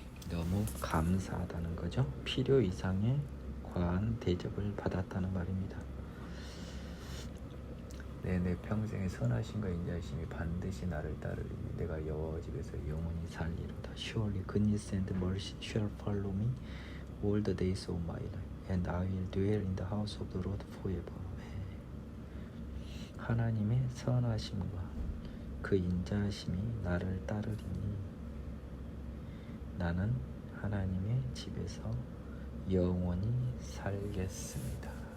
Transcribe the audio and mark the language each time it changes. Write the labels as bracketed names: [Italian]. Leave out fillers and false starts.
[Korean] 너무 감사하다는 거죠. 필요 이상의 과한 대접을 받았다는 말입니다. 내 평생의 선하심과 인자하심이 반드시 나를 따르리니 내가 여호와 집에서 영원히 살리로다. [English] Surely goodness and mercy shall follow me all the days of my life, and I will dwell in the house of the Lord forever. [Korean] 하나님의 선하심과 그 인자하심이 나를 따르리니 나는 하나님의 집에서 영원히 살겠습니다.